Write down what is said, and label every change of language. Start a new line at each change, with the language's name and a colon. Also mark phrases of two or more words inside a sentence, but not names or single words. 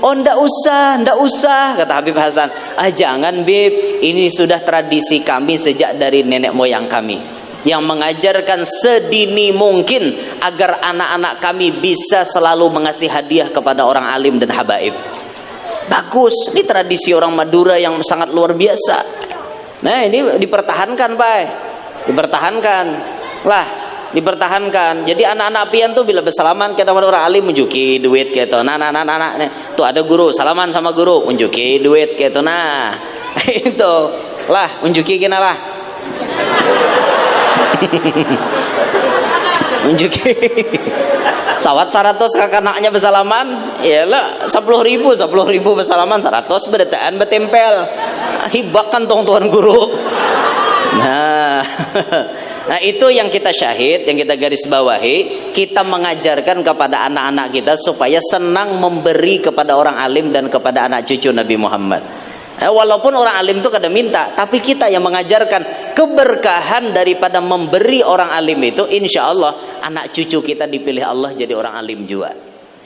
Indonesian: Oh, ndak usah, kata Habib Hasan. Jangan Bib, ini sudah tradisi kami sejak dari nenek moyang kami, yang mengajarkan sedini mungkin agar anak-anak kami bisa selalu mengasih hadiah kepada orang alim dan habaib. Bagus, ini tradisi orang Madura yang sangat luar biasa. Nah, ini dipertahankan, Pak. Dipertahankan.
Banjar: Jadi anak-anak pian tuh bila bersalaman kita sama orang alim unjuki duit gitu. Nah, tuh ada guru salaman sama guru unjuki duit gitu. Nah, itu lah unjuki kena lah. Unjuki sawat 100 kakak anaknya bersalaman, iyalah 10.000 bersalaman 100 berdetaan betempel. Hibakan tuan guru.
Indonesian: Nah, itu yang kita syahid, yang kita garis bawahi. Kita mengajarkan kepada anak-anak kita supaya senang memberi kepada orang alim dan kepada anak cucu Nabi Muhammad. Walaupun orang alim itu kadang minta, tapi kita yang mengajarkan keberkahan daripada memberi orang alim itu,
Arabic: إن شاء الله
Indonesian: anak cucu kita dipilih Allah jadi orang alim juga.